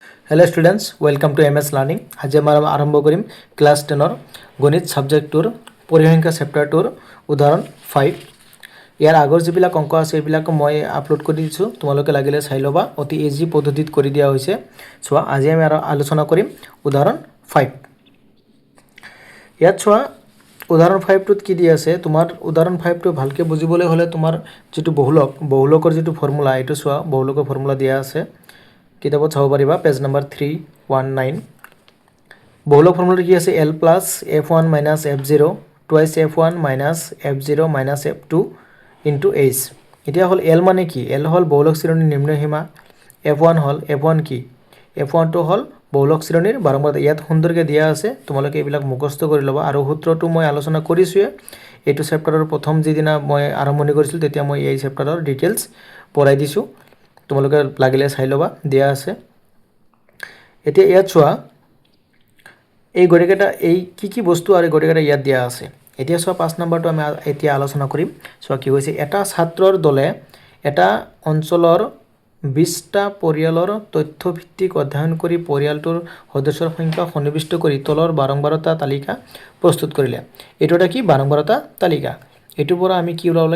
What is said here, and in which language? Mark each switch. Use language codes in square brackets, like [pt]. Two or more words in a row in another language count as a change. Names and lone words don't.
[en] hello students welcome to MS Learning [as] আজি আৰম্ভ কৰিম ক্লাছ 10 গণিত ছাবজেক্টৰ পৰিসংখ্যা চেপ্টাৰটোৰ উদাহৰণ 5 যাৰ আগৰ যিবিলাক অংক আছে এইবিলাক মই আপলোড কৰ দিছু তোমালোকে লাগিলে চাই লবা অতি ইজি পদ্ধতিত কৰ দিয়া হৈছে চোৱা আজি আমি আলোচনা কৰিম উদাহৰণ 5 যাত চোৱা উদাহৰণ 5 টোত কি দি আছে তোমাৰ উদাহৰণ 5 টো ভালকৈ বুজিবলৈ হ'লে তোমাৰ যিটো বহুলকৰ যিটো ফৰ্মুলা এইটো চোৱা বহুলকৰ ফৰ্মুলা দিয়া আছে কিতাপত চাব পাৰিবা [en] page number [as] 319 বহুলক ফৰ্মুলা কি আছে [en] l plus f1 minus f0 twice f1 minus f0 minus f2 into h [as] এতিয়া হ'ল l মানে কি l হ'ল বহুলক শ্ৰেণীৰ নিম্ন সীমা f1 হ'ল f1 কি f1 তো হ'ল বহুলক শ্ৰেণীৰ বাৰম্বাৰতা যাত সুন্দৰকৈ দিয়া আছে তোমালোকে এইবিলাক মুখস্থ কৰি লবা আৰু সূত্ৰটো মই আলোচনা কৰিছো এইটো চেপ্টাৰৰ প্ৰথম যিদিনা মই আৰম্ভণি কৰিছিলো তেতিয়া মই এই চেপ্টাৰৰ ডিটেইলছ পঢ়াই দিছু তোমালোকে লাগিলে চাই লবা দিয়া আছে এতিয়া যাত চোৱা এই গড়িকেটা এই কি বস্তু আর গড়িকেটা ইয়াত দিয়া আছে এতিয়া চোৱা 5 নম্বৰটো আমি এতিয়া আলোচনা কৰিম চোৱা কি হৈছে এটা ছাত্ৰৰ দলে এটা অঞ্চলৰ 20টা পৰিয়ালৰ তথ্য ভিত্তিক অধ্যয়ন কৰি পৰিয়ালটোৰ সদস্যৰ সংখ্যা সন্নিবিষ্ট কৰি তলৰ বাৰম্বাৰতা তালিকা প্ৰস্তুত কৰিলে এটোটা কি বাৰম্বাৰতা তালিকা এটোৰ পৰা আমি কি ওলাব